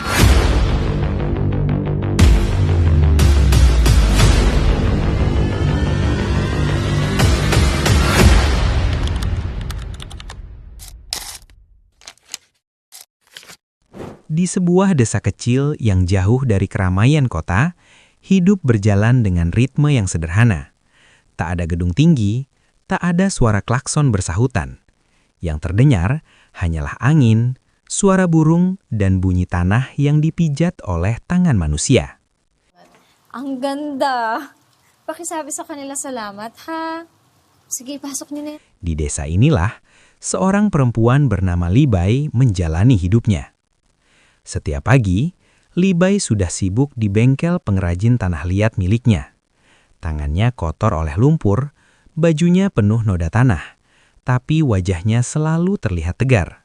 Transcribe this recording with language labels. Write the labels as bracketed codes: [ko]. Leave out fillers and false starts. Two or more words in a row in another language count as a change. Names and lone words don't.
[id] Di sebuah desa kecil yang jauh dari keramaian kota, hidup berjalan dengan ritme yang sederhana. Tak ada gedung tinggi, tak ada suara klakson bersahutan. Yang terdengar hanyalah angin, suara burung, dan bunyi tanah yang dipijat oleh tangan manusia. [tl] Ang ganda! Pakisabi sa kanila salamat, ha? Sige, pasok niyo na. [id] Di desa inilah, seorang perempuan bernama Libai menjalani hidupnya. Setiap pagi, Libai sudah sibuk di bengkel pengrajin tanah liat miliknya. Tangannya kotor oleh lumpur, bajunya penuh noda tanah, tapi wajahnya selalu terlihat tegar.